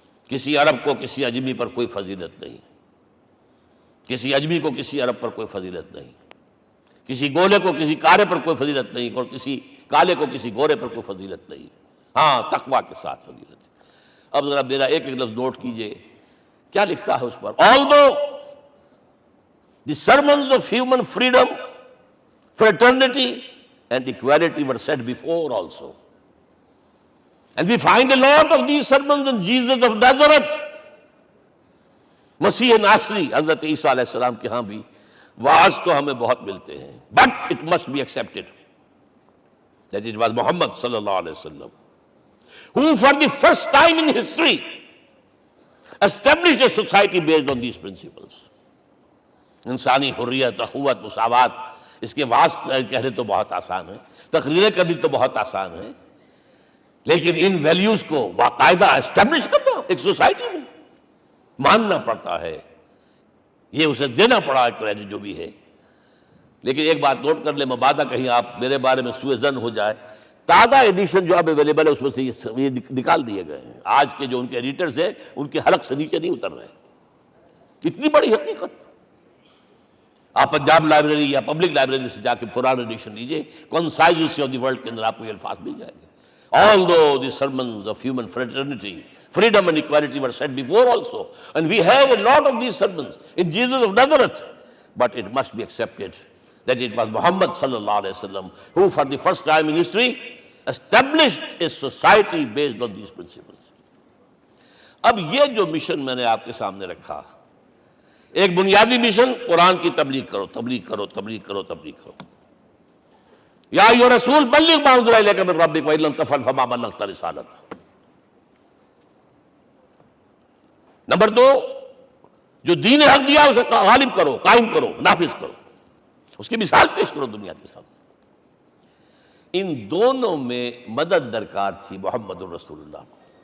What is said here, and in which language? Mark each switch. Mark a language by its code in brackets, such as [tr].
[ur] کسی عرب کو کسی عجمی پر کوئی فضیلت نہیں، کسی عجمی کو کسی عرب پر کوئی فضیلت نہیں، کسی گولے کو کسی کارے پر کوئی فضیلت نہیں، اور کسی کالے کو کسی گورے پر کوئی فضیلت نہیں. ہاں تقوی کے ساتھ فضیلت ہے. اب ذرا میرا ایک ایک لفظ نوٹ کیجئے کیا لکھتا ہے اس پر. [en] Although the sermons of human freedom, fraternity and equality were said before also, and we find a lot of these sermons in Jesus of Nazareth. [ur] مسیح ناصری حضرت عیسیٰ علیہ السلام کے ہاں بھی واعظ تو ہمیں بہت ملتے ہیں، [en] but it must be accepted that it was Muhammad sallallahu alaihi wasallam who for the first time in history established a society based on these principles. [ur] انسانی حریت، اخوت، مساوات، اس کے واعظ کہنے تو بہت آسان ہے، تقریریں کرنی تو بہت آسان ہے، لیکن ان ویلیوز کو باقاعدہ اسٹیبلش کرنا ایک سوسائٹی میں ماننا پڑتا ہے. یہ اسے دینا پڑا ہے کریڈٹ جو بھی ہے. لیکن ایک بات نوٹ کر لیں، مبادہ کہیں آپ میرے بارے میں سوء ظن ہو جائے، تازہ ایڈیشن جو اب اویلیبل ہے اس میں سے یہ نکال دیے گئے ہیں. آج کے جو ان کے ایڈیٹرز ہیں ان کے حلق سے نیچے نہیں اتر رہے. اتنی بڑی حقیقت. آپ پنجاب لائبریری یا پبلک لائبریری سے جا کے پرانا ایڈیشن لیجئے، concise history of the world کے اندر آپ کو یہ الفاظ مل جائیں گے. [en] Although the sermons of human fraternity, freedom and equality were said before also, and we have a lot of these sermons in Jesus of Nazareth, but it must be accepted that it was Muhammad sallallahu alaihi wasallam who for the first time in history established a society based on these principles. [ur] اب یہ جو mission میں نے آپ کے سامنے رکھا، ایک بنیادی مشن قرآن کی تبلیغ کرو، تبلیغ کرو، تبلیغ کرو، تبلیغ کرو. [ar] یا ایھا رسول بلغ ما انزل الیک من ربک وان لم تفعل فما بلغت رسالتہ. [ur] نمبر 2، جو دین حق دیا اسے غالب کرو، قائم کرو، نافذ کرو، اس کی مثال پیش کرو دنیا کے سامنے. ان دونوں میں مدد درکار تھی محمد الرسول اللہ کو.